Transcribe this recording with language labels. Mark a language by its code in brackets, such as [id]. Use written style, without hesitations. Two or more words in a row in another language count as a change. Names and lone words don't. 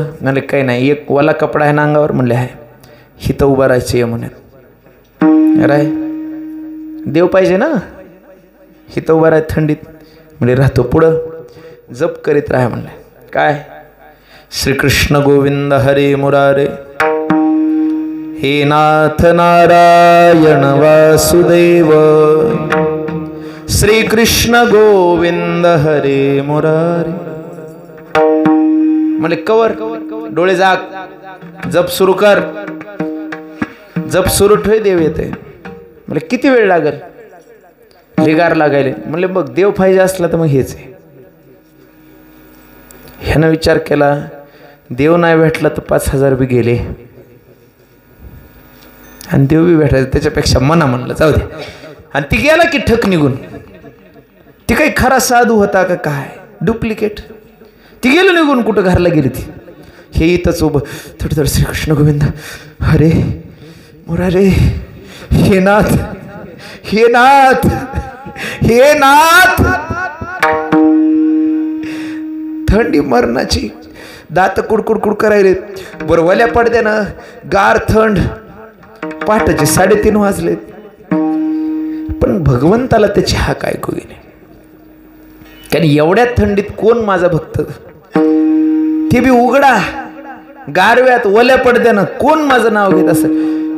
[mr] म्हणले काही नाही, एक वाला कपडा आहे ना अंगावर. म्हणले आहे. हिथं उभा राहायचं यमुनेत. राय देव पाहिजे ना, हिथं उभा राहाय थंडीत. म्हणजे राहतो. पुढं जप करीत राहा. म्हणले काय? [sa] श्रीकृष्ण गोविंद हरे मुरारे, हे नाथ नारायण वासुदेव, श्रीकृष्ण गोविंद हरे मुरारे. [mr] म्हणजे कवर डोळे जाग, जप सुरू कर. जप सुरू ठेव, देव येते. म्हणजे किती वेळ लागेल? लिगार लागायले. म्हणले बघ देव पाहिजे असला तर मग हेच आहे. ह्यानं विचार केला, देव नाही भेटला तर 5,000 बी गेले आणि देव बी भेटायचं, त्याच्यापेक्षा मना म्हणलं जाऊ दे. आणि ती गेला की ठक निघून. ती काही खरा साधू होता का काय? डुप्लिकेट. ती गेलो निघून. कुठं घरला गेली ती? हे इथंच उभं थोडं थोडं [sa] श्रीकृष्ण गोविंद हरे मुरारे, हे नाथ, हे नाथ, हे नाथ. [mr] थंडी मरणाची, दात कुडकुडकुड करायले. बरं वल्या पडद्यानं गार थंड. पहाटेचे 3:30 वाजले. पण भगवंताला त्याची हाक ऐकू गेली. कारण एवढ्या थंडीत कोण माझा भक्त, ते बी उघडा गारव्यात वल्या पडद्यानं कोण माझं नाव घेत असं.